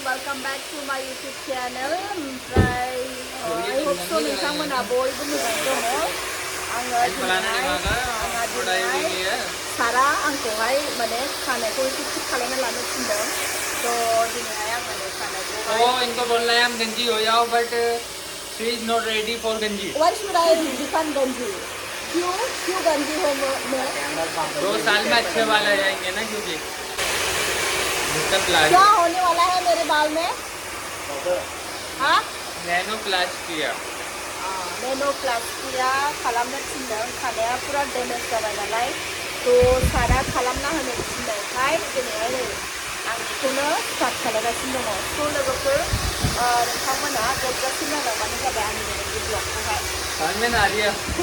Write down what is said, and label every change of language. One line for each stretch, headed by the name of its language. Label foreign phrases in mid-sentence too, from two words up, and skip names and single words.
English: welcome back to my YouTube channel. I hope so
Bodo: नोंथांमोना बयबो मोजाङै दङ। आङो दिनैहाय सारा आंखौहाय माने खानायखौ एसे थिक खालामना लानो थिनदों। तो दिनैहाय आं माने खानायखौ
Hindi: इनको बोलना है हम गंजी हो जाओ
English: but she is not ready for
Hindi: गंजी।
English: Why should I become गंजी?
Hindi: क्यों गंजी हो मैं? 2 साल में अच्छे बाल आ जाएंगे ना क्योंकि क्या होने वाला है मेरे बाल में? हाँ?
Bodo: नैनोप्लास्टिया खालामनो थिनदों। खानाया पुरा डेमेज जाबाय नालाय तो सारा खालामना होनो थिननायखाय दिनैहाय नै आं बेखौनो स्टार्ट खालामगासिनो दङ। तो लोगोफोर नोंथांमोना जोबजासिम नायलांबानो जाबाय आंनि बे ब्लगखौहाय।